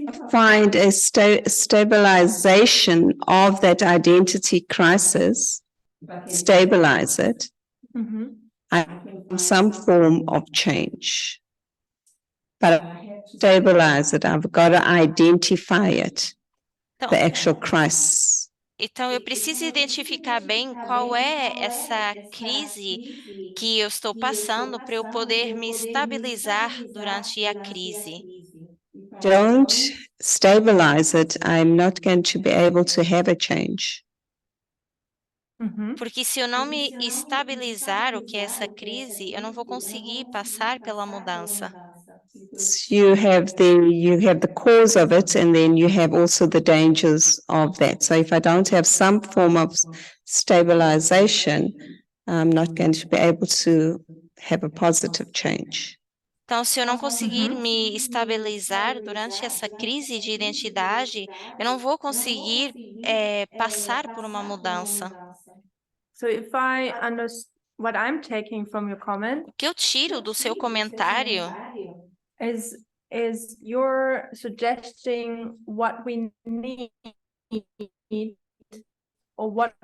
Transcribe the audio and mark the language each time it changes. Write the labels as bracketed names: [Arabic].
[English] Find a stabilization of that identity crisis, stabilize it, and some form of change. But stabilize it, I've got to identify it, [Portuguese] Então, [English] the actual crisis. [Portuguese] Então, eu preciso identificar bem qual é essa crise que eu estou passando para eu poder me estabilizar durante a crise. [English] Don't stabilize it. I'm not going to be able to have a change. Mhm. [Portuguese] Porque se eu não me estabilizar o que é essa crise, eu não vou conseguir passar pela mudança. [English] You have the cause of it, and then you have also the dangers of that. So if I don't have some form of stabilization, I'm not going to be able to have a positive change. [Portuguese] Então, se eu não conseguir me estabilizar durante essa crise de identidade, eu não vou conseguir passar por uma mudança. [English] So if I understand what I'm taking from your comment [Portuguese] O que eu tiro do seu comentário [English] is you're suggesting what we need or what